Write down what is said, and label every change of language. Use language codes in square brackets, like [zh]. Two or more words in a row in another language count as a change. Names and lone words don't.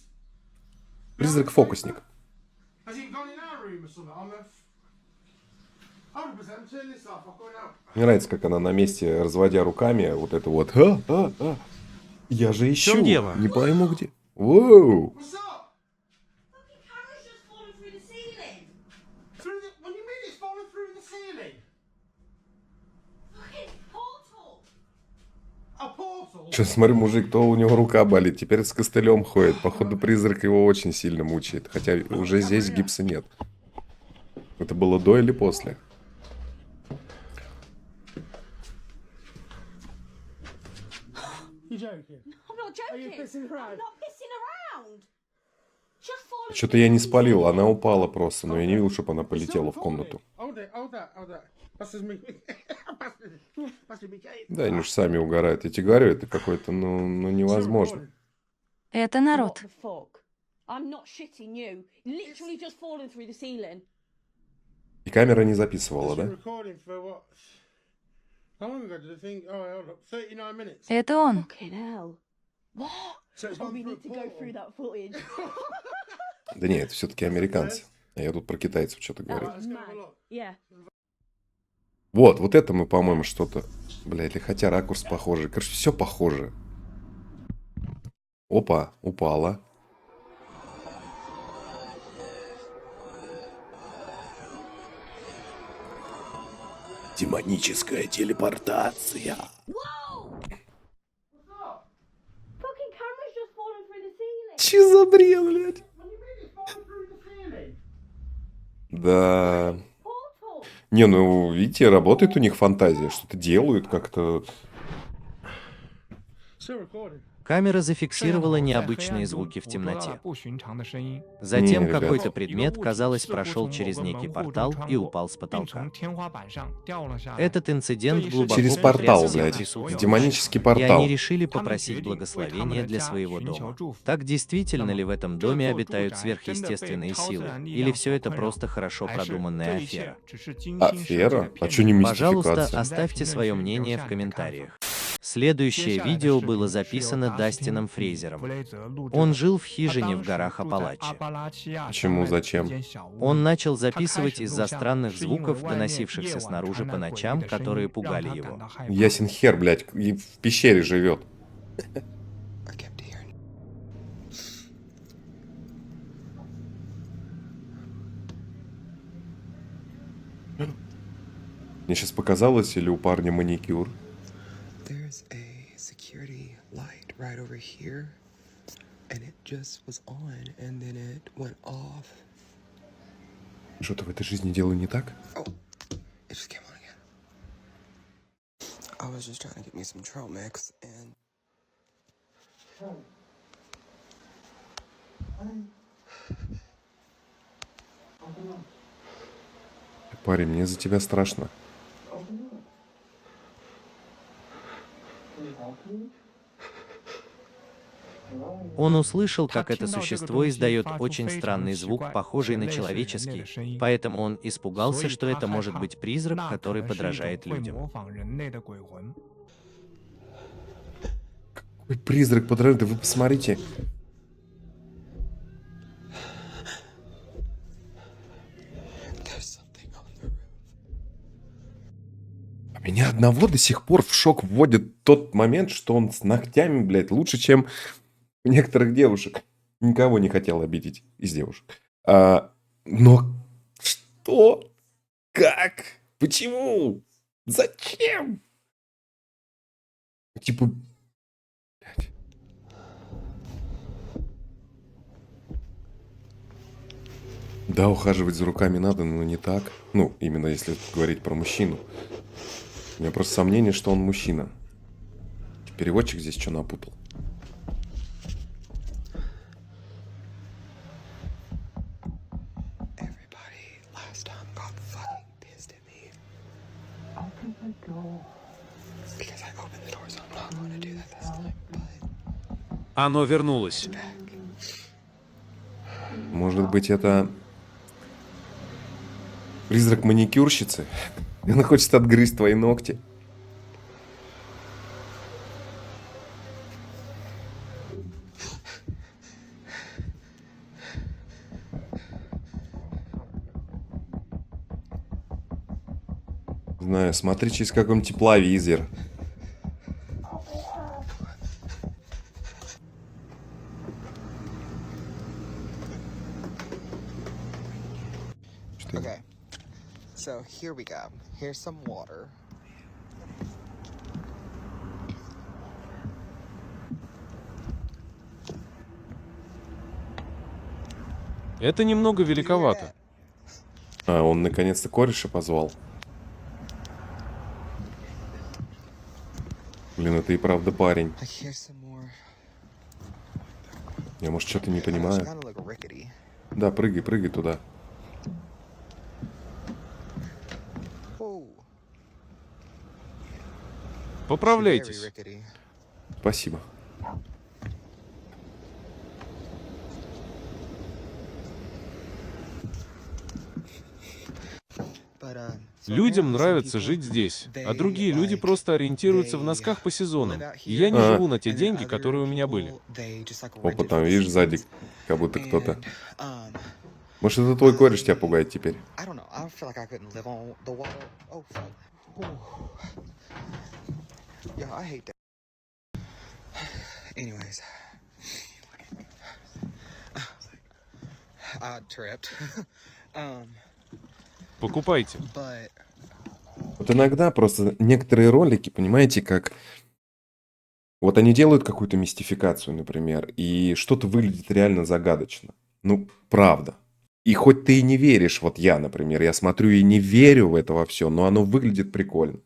[ru] Призрак-фокусник. [en] Has it gone in our room or something? On the... 100% turn this off. I'm going out. [ru] Мне нравится, как она на месте, разводя руками, вот это вот. Я же ищу. чем дело? Не пойму где. Воу. [en] What's up? Fucking camera's just fallen through the ceiling. Through the... What do you mean it's falling through the ceiling? Fucking portal. A portal? [ru] Сейчас смотрю, мужик, то у него рука болит, теперь с костылем ходит. Походу, призрак его очень сильно мучает. Хотя уже здесь гипса нет. Это было до или после? [en] You joking? I'm not Are you joking. pissing around? I'm not pissing around. Just fallen [ru] Что-то я не спалил, она упала просто, но я не видел, чтобы она полетела в комнату. [en] Hold it, hold that, hold that. That's just me. That's just me. [ru] Да, они уж сами угорают. Я тебе говорю, это какое-то, ну невозможно. Это народ. [en] What the fuck? I'm not shitting you. Literally just fallen through the ceiling. [ru] И камера не записывала, да? [en] Recording for what? How long ago did the thing? Oh, hold up. 39 minutes. [ru] Это он. [en] Fucking hell. What? So it's Oh, gone we through a need to go portal. through that footage. [ru] Да нет, это все-таки американцы. А я тут про китайцев что-то говорю. [en] Let's go have a look. Yeah. [ru] Вот это мы, по-моему, что-то... Бля, или хотя ракурс похожий. Короче, все похоже. Опа, упала. Демоническая телепортация. [en] Fucking camera's just fallen through the ceiling. [ru] Че за бред, блядь? [en] What do you mean it's falling through the ceiling? [ru] Да. [en] Portal. [ru] Не, ну, видите, работает у них фантазия. Что-то делают как-то... [en] Still recording. [ru] Камера [zh] 这样 [ru] зафиксировала [zh] 在黑暗 [ru] необычные [zh] 中 [ru] звуки в [zh] 捕捉到了 [ru] темноте. [zh] 不寻常的声音。 [ru] Затем ребят. какой-то [zh] 一个 [ru] предмет, [zh] 物体 [ru] казалось, [zh] 似乎 [ru] прошел [zh] 从 [ru] через [zh] 某个 [ru] некий [zh] 门户中 [ru] портал [zh] 穿 [ru] и [zh] 过， [ru] упал с [zh] 并 [ru] потолка. [zh] 从天花板上掉了下来。 [ru] Этот инцидент Через глубоко Через потряс портал, всех блядь. присутствующих, Демонический и портал. они решили [zh] 他们 [ru] попросить [zh] 决定为他们 [ru] благословения [zh] 的 [ru] для [zh] 家 [ru] своего [zh] 寻求 [ru] дома. [zh] 祝福。 [ru] Так действительно [zh] 那 [ru] ли [zh] 么 [ru] в этом [zh] 这 [ru] доме [zh] 座住 [ru] обитают [zh] 宅真的被 [ru] сверхъестественные [zh] 超自 [ru] силы? [zh] 然力 [ru] Или [zh] 量 [ru] все [zh] 所 [ru] это [zh] 困扰， [ru] просто хорошо [zh] 还是 [ru] продуманная [zh] 这一切 [ru] афера? [zh] 只是精心设计的 [ru] Афера? А [zh] 骗 [ru] чё не [zh] 局？ [ru] Пожалуйста, мистификация? оставьте свое мнение в комментариях. [zh] 接 [ru] Следующее [zh] 下来的 [ru] видео [zh] 视 [ru] было [zh] 频是由 [ru] записано [zh] 达斯汀 [ru] Дастином 与 Фрейзером. [zh] 弗雷泽录制 [ru] Он [zh] 的。 [ru] жил в [zh] 他 [ru] хижине [zh] 当 [ru] в [zh] 时 [ru] горах [zh] 住在阿 [ru] Апалачи. [zh] 巴拉契亚 [ru] Почему? [zh] 山脉的一 [ru] Зачем? [zh] 间小屋 [ru] Он [zh] 里。 [ru] начал [zh] 他开 [ru] записывать [zh] 始录 [ru] из-за [zh] 像， [ru] странных [zh] 是因为 [ru] звуков, [zh] 外面夜 [ru] доносившихся [zh] 晚 [ru] снаружи [zh] 传 [ru] по [zh] 来诡异 [ru] ночам, [zh] 的声 [ru] которые [zh] 音，让 [ru] пугали [zh] 他感 [ru] его. [zh] 到害怕。 [ru] Ясен хер, блядь, и в пещере живет. [en] I kept hearing. [ru] Мне сейчас показалось, или у парня маникюр. [en] There's a security light right over here, and it just was on, and then it went off. [ru] Что-то в этой жизни делаю не так? [en] Oh, it just came on again. I was just trying to get me some trail mix, and [ru] Парень, мне за тебя страшно. Он услышал, как [zh] 他 [ru] это [zh] 听到这个 [ru] существо [zh] 东西 [ru] издает [zh] 发出 [ru] очень [zh] 非常 [ru] странный [zh] 奇 [ru] звук, [zh] 怪 [ru] похожий [zh] 且 [ru] на [zh] 类似人类的 [ru] человеческий, [zh] 声音， [ru] поэтому он [zh] 所 [ru] испугался, [zh] 以 [ru] что [zh] 他 [ru] это [zh] 害 [ru] может [zh] 怕 [ru] быть призрак, [zh] 那可 [ru] который [zh] 能是一种 [ru] подражает [zh] 会 [ru] людям. [zh] 模仿人类的鬼魂。 [ru] Ой, призрак подражает, да вы посмотрите. [en] there's something on the roof. [ru] А меня одного до сих пор в шок вводит тот момент, что он с ногтями, блядь, лучше, чем у некоторых девушек. Никого не хотел обидеть из девушек. Но что? Как? Почему? Зачем? Типа... блядь. Да, ухаживать за руками надо, но не так. Ну, именно если говорить про мужчину. У меня просто сомнение, что он мужчина. Переводчик здесь что напутал? [en] Everybody last time got fucking pissed at me. Because I opened the door, so I'm not going to do that this time. But [ru] Оно вернулось. Может быть, это призрак маникюрщицы? И она хочет отгрызть твои ногти. Знаю, смотри через какой-нибудь тепловизор. Что? [en] okay, so here we go. Here's some water. [ru] Это немного великовато. А, он наконец-то кореша позвал. Блин, это и правда парень. [en] Like here's some more. [ru] Я, может, что-то не [en] I know, she [ru] понимаю. [en] kind of look rickety. [ru] Да, прыгай, прыгай туда. [en] Whoa. Very [ru] Поправляйтесь. [en] rickety. [ru] Спасибо. [en] But [ru] Людям нравится жить здесь, а другие люди просто ориентируются в носках по сезонам. И я не живу на те деньги, которые у меня были. Опа, там, видишь, сзади как будто кто-то. Может, это твой кореш тебя пугает теперь? [en] I don't know. I feel like I couldn't live on the water. Oh fuck. Ooh. Yeah, I hate that. Anyways. I tripped. [ru] Покупайте. [en] But [ru] Вот иногда просто некоторые ролики, понимаете, как... Вот они делают какую-то мистификацию, например, и что-то выглядит реально загадочно. Ну, правда. И хоть ты и не веришь, вот я, например, я смотрю и не верю в это во все, но оно выглядит прикольно.